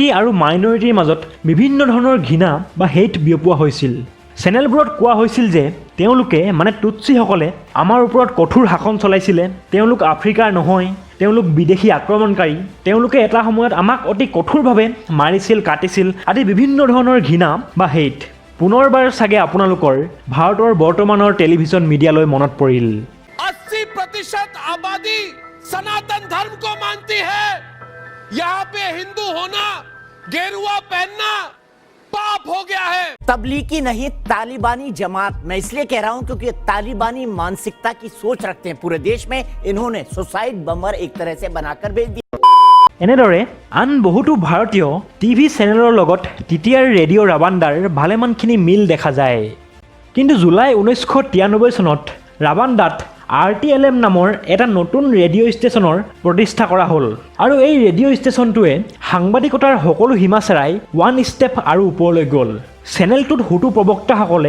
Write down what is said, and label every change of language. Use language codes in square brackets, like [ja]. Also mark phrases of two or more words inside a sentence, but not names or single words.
[as] আৰু মাইনৰিটিৰ মাজত বিভিন্ন ধৰণৰ ঘৃণা বা হেট বিয়পোৱা হৈছিল চেনেলবোৰত কোৱা হৈছিল যে তেওঁলোকে মানে টুটছিসকলে আমাৰ ওপৰত কঠোৰ শাসন চলাইছিলে তেওঁলোক আফ্ৰিকাৰ নহয় তেওঁলোক বিদেশী আক্ৰমণকাৰী তেওঁলোকে এটা সময়ত আমাক অতি কঠোৰভাৱে মাৰিছিল কাটিছিল আদি বিভিন্ন ধৰণৰ ঘৃণা বা হেট পুনৰবাৰ চাগে আপোনালোকৰ ভাৰতৰ বৰ্তমানৰ টেলিভিছন মিডিয়ালৈ মনত পৰিল [hi] 80% आबादी सनातन धर्म को मानती है यहाँ पे हिंदू होना गेरुआ पहनना पाप हो गया है तबलीगी नहीं तालिबानी जमात मैं इसलिए कह रहा हूं क्योंकि तालिबानी मानसिकता की सोच रखते हैं पूरे देश में इन्होंने सुसाइड बम्बर एक तरह से बनाकर भेज दिया [as] এনেদৰে আন বহুতো ভাৰতীয় টিভি চেনেলৰ লগত তেতিয়াৰ ৰেডিঅ' ৰাবাণ্ডাৰ ভালেমানখিনি মিল দেখা যায় কিন্তু জুলাই 1993 চনত ৰাবাণ্ডাত RTLM নামৰ এটা নতুন ৰেডিঅ' ষ্টেচনৰ প্ৰতিষ্ঠা কৰা হ'ল আৰু এই ৰেডিঅ' ষ্টেচনটোৱে সাংবাদিকতাৰ সকলো সীমা চেৰাই [en] one step [as] আৰু ওপৰলৈ গ'ল চেনেলটোত হুটু প্ৰবক্তাসকলে